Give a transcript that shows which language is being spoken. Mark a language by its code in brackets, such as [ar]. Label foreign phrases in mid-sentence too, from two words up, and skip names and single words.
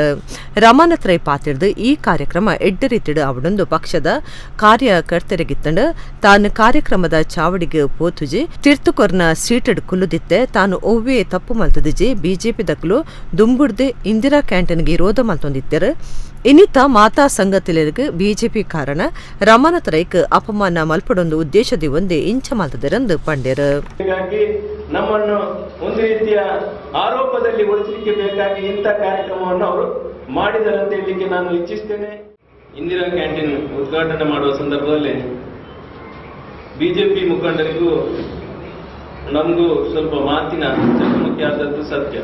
[tcy] ರಮಾನಾಥ್ ರೈ ಪಾತಿರ್ದು ಈ ಕಾರ್ಯಕ್ರಮ ಎಡ್ಡ ರೀತಿಡು ಅವಡೊಂದು ಪಕ್ಷದ ಕಾರ್ಯಕರ್ತರಿಗಿತ್ತಂಡು ತಾನು ಕಾರ್ಯಕ್ರಮದ ಚಾವಡಿಗೆ ಪೋತುಜಿ ತಿರ್ತುಕೊರ್ನ ಸೀಟಡ್ ಕುಲ್ಲುದಿತ್ತೆ ತಾನು ಒವ್ವೇ ತಪ್ಪು ಮಲ್ತದಿಜಿ ಬಿಜೆಪಿ ದಕ್ಲು ದುಂಬುಡ್ದೆ ಇಂದಿರಾ ಕ್ಯಾಂಟೀನ್ಗೆ ವಿರೋಧ ಮಲ್ತೊಂದಿತ್ತೆ. ಇನ್ನಿತ ಮಾತಾ ಸಂಗತಿಲೆಗೆ ಬಿಜೆಪಿ ಕಾರಣ ರಮನಾಥ್ ರೈಕ್ ಅಪಮಾನ ಮಲ್ಪಡೊಂದು ಉದ್ದೇಶದಿ ಒಂದೇ ಇಂಚ ಮಾಲ್ತದರಂದು ಪಂಡ್ಯರು. [kn] ನಮ್ಮನ್ನು ಒಂದು ರೀತಿಯ ಆರೋಪದಲ್ಲಿ ಒಳಿಸಲಿಕ್ಕೆ ಬೇಕಾಗಿ ಇಂಥ ಕಾರ್ಯಕ್ರಮವನ್ನು ಅವರು ಮಾಡಿದರಂತ ಹೇಳಲಿಕ್ಕೆ ನಾನು ಇಚ್ಛಿಸ್ತೇನೆ. ಇಂದಿರಾ ಕ್ಯಾಂಟೀನ್ ಉದ್ಘಾಟನೆ ಮಾಡುವ ಸಂದರ್ಭದಲ್ಲಿ ಬಿಜೆಪಿ ಮುಖಂಡರಿಗೂ ನಮಗೂ ಸ್ವಲ್ಪ ಮಾತಿನ ಮುಖ್ಯ ಆದದ್ದು ಸತ್ಯ.